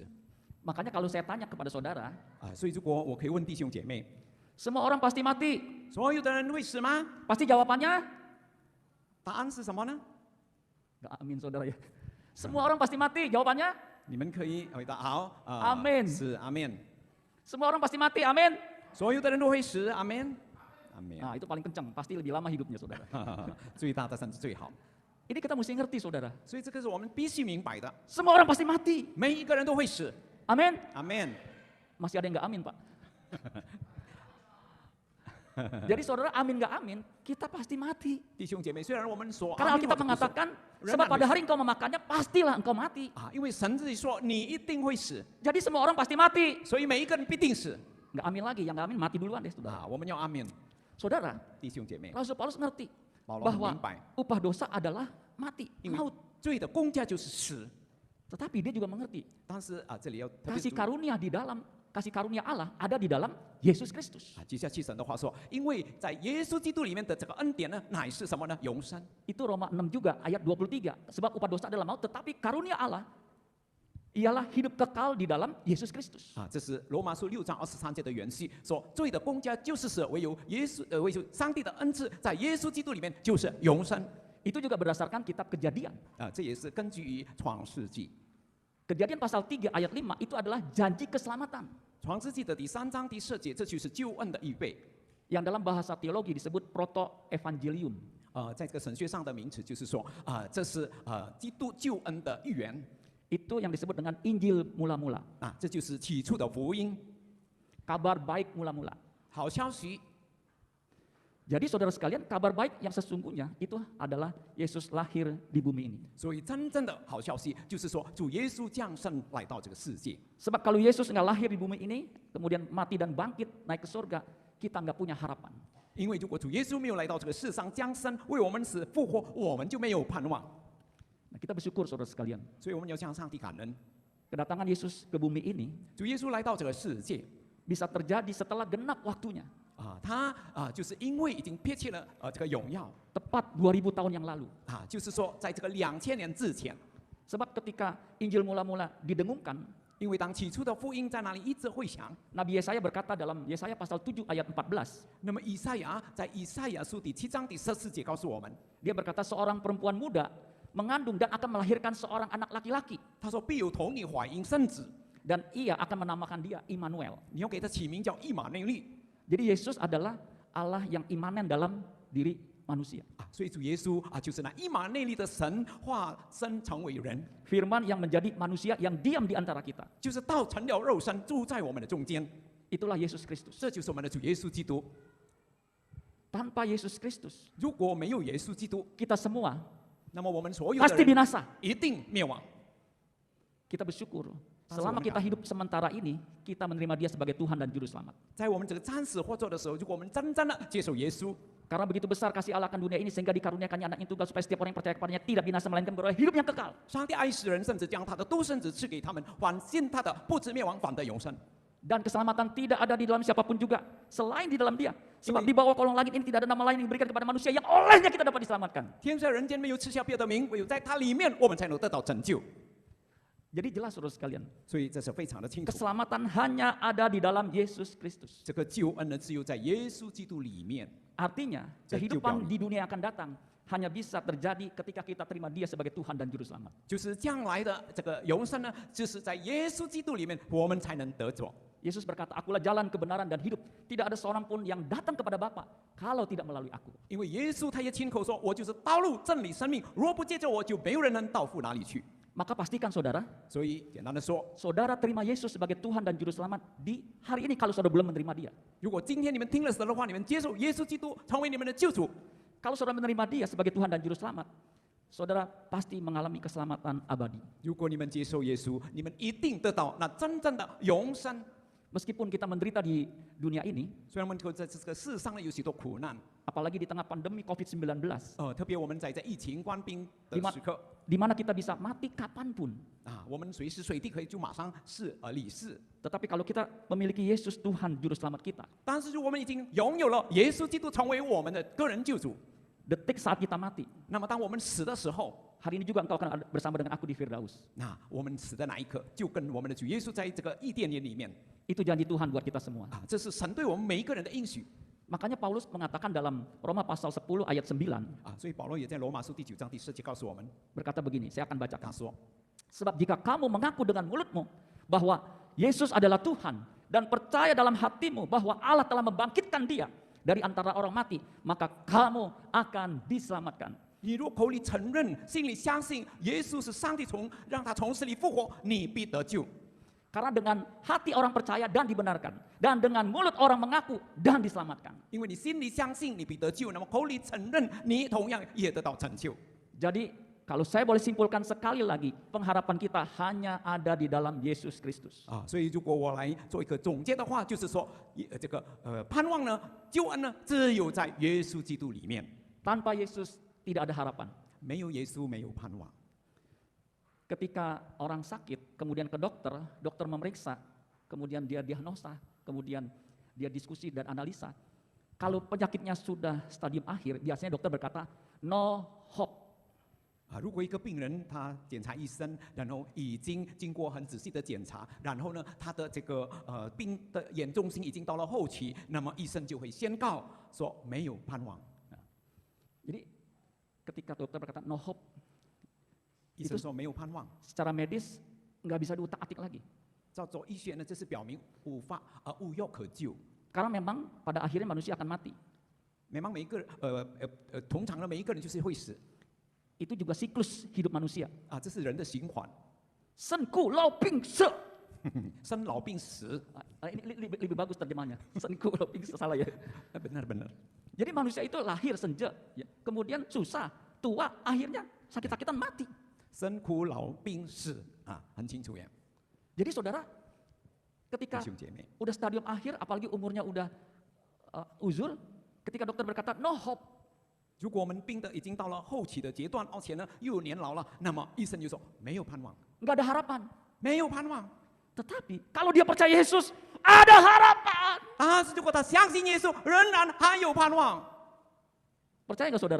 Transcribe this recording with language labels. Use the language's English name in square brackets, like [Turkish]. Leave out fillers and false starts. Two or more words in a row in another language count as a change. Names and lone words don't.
[Indonesian] Makanya kalau saya tanya kepada saudara, [Chinese] 啊。所以如果我可以问弟兄姐妹， [Indonesian] semua orang pasti mati. [Chinese] 所有的人会死吗？ [Indonesian] Pasti jawabannya, [Chinese] 答案是什么呢？ [Indonesian] nggak amin saudara ya. Semua orang pasti mati, jawabannya [Chinese] 你们可以回答好啊， [Indonesian] Amen [Chinese] 是阿门。 [Indonesian] semua orang pasti mati, amin. [Chinese] 所有的人都会死，阿门，阿门。 [Indonesian] Nah itu paling kencang, pasti lebih lama hidupnya saudara. [Chinese] 最大的神是最好， [Indonesian] Ini kita mesti ngerti saudara. [Chinese] 所以这个是我们必须明白的。 [Indonesian] Semua orang pasti mati, [Chinese] 每一个人都会死， [Indonesian] amin. [Chinese] 阿门。 [Indonesian] Masih ada yang nggak amin pak. Jadi saudara amin nggak amin, kita pasti mati. [Chinese] 弟兄姐妹，虽然我们说 [Indonesian] Karena [Chinese] 阿门 [Indonesian] Alkitab [Chinese] 或者不说 [Indonesian] mengatakan, [Chinese] 仍 [Indonesian] sebab [Chinese] 然 [Indonesian] pada [Chinese] 会 [Indonesian] hari engkau memakannya, pastilah engkau mati. [Chinese] 啊，因为神自己说你一定会死， [Indonesian] Jadi semua orang pasti mati. [Chinese] 所以每一个人必定死 [Indonesian] Nggak amin lagi, yang nggak amin mati duluan deh saudara. [Chinese] 啊。我们要阿门， [Indonesian] Saudara, [Chinese] 弟兄姐妹， [Indonesian] Rasul Paulus ngerti [Chinese] 保罗很 [Indonesian] bahwa [Chinese] 明白， [Indonesian] upah dosa adalah mati, Ini- maut. [Chinese] 罪的工价就是死。 [Indonesian] Tetapi dia juga mengerti [Chinese] 但是这里要特别 [Indonesian] kasih [Chinese] 注意 [Indonesian] karunia di dalam kasih karunia Allah ada di dalam Yesus Kristus. [Chinese] 接下去神的话说，因为在耶稣基督里面的这个恩典呢，乃是什么呢？永生。 [Indonesian] Itu Roma 6 juga ayat 23. Sebab upah dosa adalah maut, tetapi karunia Allah ialah hidup kekal di dalam Yesus Kristus. [Chinese] 这是罗马书6章23节的原句，说罪的工价就是死，唯有上帝的恩赐在耶稣基督里面就是永生。 [Indonesian] Itu juga berdasarkan kitab Kejadian. [Chinese] 这也是根据于创世纪。 [Indonesian] Kejadian pasal 3 ayat 5 itu adalah janji keselamatan. [Chinese] 创世纪的第3章第4节，这就是救恩的预备。 [Indonesian] Yang dalam bahasa teologi disebut proto-evangelium. [Chinese] 在这个神学上的名词就是说，这是基督救恩的预言。 [Indonesian] Itu yang disebut dengan Injil mula-mula. [Chinese] 这就是起初的福音， [Indonesian] Kabar baik mula-mula. [Chinese] 好消息。 [Indonesian] Jadi saudara sekalian, kabar baik yang sesungguhnya itu adalah Yesus lahir di bumi ini. [Chinese] 所以真正的好消息就是说，主耶稣降生来到这个世界。 [Indonesian] Sebab kalau Yesus nggak lahir di bumi ini, kemudian mati dan bangkit naik ke surga, kita nggak punya harapan. [Chinese] 因为如果主耶稣没有来到这个世上降生，为我们死复活，我们就没有盼望。 [Indonesian] Nah, kita bersyukur saudara sekalian. [Chinese] 所以我们要向上帝感恩， [Indonesian] Kedatangan Yesus ke bumi ini [Chinese] 主耶稣来到这个世界， [Indonesian] bisa terjadi setelah genap waktunya. [Chinese] 他就是因为已经撇弃了这个荣耀， [Indonesian] Tepat 2000 tahun yang lalu. [Chinese] 就是说在这个2000年之前， [Indonesian] Sebab ketika Injil mula-mula didengungkan, [Chinese] 因为当起初的福音在那里一直会响， [Indonesian] Nabi Yesaya berkata dalam Yesaya pasal 7 ayat 14, [Chinese] 那么以赛亚在以赛亚书第7章第14节告诉我们， [Indonesian] dia berkata seorang perempuan muda mengandung dan akan melahirkan seorang anak laki-laki, [Chinese] 他说必有童女怀孕生子， [Indonesian] dan ia akan menamakan dia Immanuel. [Chinese] 你要给他起名叫以马内利。 [Indonesian] Jadi Yesus adalah Allah yang imanen dalam diri manusia. [Chinese] 所以主耶稣就是那以马内利的神化身成为人， [Indonesian] Firman yang menjadi manusia yang diam di antara kita. [Chinese] 就是道成了肉身住在我们的中间， [Indonesian] Itulah Yesus Kristus. [Chinese] 这就是我们的主耶稣基督。 [Indonesian] Tanpa Yesus Kristus, [Chinese] 如果没有耶稣基督， [Indonesian] kita semua [Chinese] 那么我们所有的 [Indonesian] pasti [Chinese] 人 [Indonesian] binasa. [Chinese] 一定灭亡。 [Indonesian] Kita bersyukur selama kita hidup sementara ini, kita menerima dia sebagai Tuhan dan Juru Selamat. [Chinese] 在我们这个暂时活着的时候，如果我们真正的接受耶稣， [Indonesian] Karena begitu besar kasih Allah akan dunia ini sehingga dikaruniakannya anak yang tunggal supaya setiap orang yang percaya kepadanya tidak binasa melainkan beroleh hidup yang kekal. [Chinese] 上帝爱世人，甚至将他的独生子赐给他们，反信他的不至灭亡，反得永生。 [Indonesian] Dan keselamatan tidak ada di dalam siapapun juga selain di dalam dia. Sebab di bawah kolong langit ini tidak ada nama lain yang diberikan kepada manusia yang olehnya kita dapat diselamatkan. [Chinese] 天在人间没有赐下别的名，唯有在他里面，我们才能得到拯救。 [Indonesian] Jadi jelas saudara sekalian, [Chinese] 所以这是非常的清楚。 [Indonesian] keselamatan hanya ada di dalam Yesus Kristus. [Chinese] 这个救恩呢，只有在耶稣基督里面。 [Indonesian] Artinya, kehidupan di dunia yang akan datang hanya bisa terjadi ketika kita terima dia sebagai Tuhan dan Juru Selamat. [Chinese] 就是将来的这个永生呢，就是在耶稣基督里面，我们才能得着。 [Indonesian] Yesus berkata, akulah jalan kebenaran dan hidup. Tidak ada seorang pun yang datang kepada Bapa kalau tidak melalui aku. [Chinese] 因为耶稣他也亲口说：“我就是道路、真理、生命，若不借着我，就没有人能到父那里去。” [Indonesian] Maka pastikan saudara, [Chinese] 所以简单的说， [Indonesian] saudara terima Yesus sebagai Tuhan dan Juru Selamat di hari ini kalau saudara belum menerima dia. [Chinese] 如果今天你们听了神的话，你们接受耶稣基督成为你们的救主， [Indonesian] Kalau saudara menerima dia sebagai Tuhan dan Juru Selamat, saudara pasti mengalami keselamatan abadi. [Chinese] 如果你们接受耶稣，你们一定得到那真正的永生。 [Indonesian] Meskipun kita menderita di dunia ini, [Chinese] 虽然我们在这个世上呢有许多苦难， [Indonesian] apalagi di tengah pandemi COVID-19, [Chinese] 特别我们在疫情官兵的时刻 [Indonesian] di mana kita bisa mati kapanpun. [Chinese] 我们随时随地可以就马上离世。 [Indonesian] Tetapi kalau kita memiliki Yesus Tuhan Juru Selamat kita, [Chinese] 但是我们已经拥有了耶稣基督成为我们的个人救主， [Indonesian] detik saat kita mati, [Chinese] 那么当我们死的时候， [Indonesian] hari ini juga engkau akan bersama dengan aku di Firdaus. [Chinese] 那我们死的那一刻，就跟我们的主耶稣在这个伊甸园里面 [Indonesian] Itu janji Tuhan buat kita semua. [Chinese] 这是神对我们每一个人的应许 [Indonesian] Makanya Paulus mengatakan dalam Roma pasal 10 ayat 9, [Chinese] 所以保罗也在罗马书第9章第10节告诉我们， [Indonesian] berkata begini, saya akan [Chinese] 他 [Indonesian] bacakan. [Chinese] 说： [Indonesian] Sebab jika kamu mengaku dengan mulutmu bahwa Yesus adalah Tuhan dan percaya dalam hatimu bahwa Allah telah membangkitkan dia dari antara orang mati, maka kamu akan diselamatkan. [Chinese] 你若口里承认，心里相信耶稣是上帝让他从死里复活，你必得救。 [Indonesian] Karena dengan hati orang percaya dan dibenarkan, dan dengan mulut orang mengaku dan diselamatkan. [Chinese] 因为你心里相信，你必得救；那么口里承认，你同样也得到拯救。 [Indonesian] Jadi kalau saya boleh simpulkan sekali lagi, pengharapan kita hanya ada di dalam Yesus Kristus. [Chinese] 所以如果我来做一个总结的话，就是说，这个盼望呢，救恩呢，只有在耶稣基督里面， [Indonesian] Tanpa Yesus tidak ada harapan. [Chinese] 没有耶稣没有盼望。 [Indonesian] ketika orang sakit, kemudian ke dokter, dokter memeriksa, kemudian dia diagnosa, kemudian dia diskusi dan analisa. Kalau penyakitnya sudah stadium akhir, biasanya dokter berkata, [English] no hope. [Chinese] 如果一个病人他检查医生，然后已经经过很仔细的检查，然后呢，他的这个病的严重性已经到了后期，那么医生就会宣告说没有盼望。 [Indonesian] Jadi ketika dokter berkata [English] no hope, [Chinese] 医生说没有盼望， [Indonesian] secara medis nggak bisa diutak-atik lagi. [Chinese] 照做医学呢，这是表明无药可救。 [Indonesian] Karena memang pada akhirnya manusia akan mati. [Chinese] memang 每一个通常呢，每一个人就是会死 [Indonesian] Itu juga siklus hidup manusia. [Chinese] 啊，这是人的循环，生故老病死. 生老病死。 [Indonesian] Ini lebih bagus terjemahnya. Senku [Chinese] 老病死 [Indonesian] salah ya. Benar-benar. Jadi manusia itu lahir senja, ya. Kemudian susah, tua, akhirnya sakit-sakitan mati. [Chinese] 生苦老病死啊，很清楚呀。 [Indonesian] Jadi saudara, ketika [Chinese] 弟兄姐妹， [Indonesian] udah stadium akhir, apalagi umurnya udah uzur, ketika dokter berkata [English] no hope, [Chinese] 如果我们病的已经到了后期的阶段，而且呢又有年老了，那么医生就说没有盼望， [Indonesian] nggak ada harapan. [Chinese] 没有盼望。 [Indonesian] Tetapi kalau dia percaya Yesus, ada harapan. [Chinese] 但是如果他相信耶稣，仍然还有盼望。 [Indonesian] Percaya nggak saudara?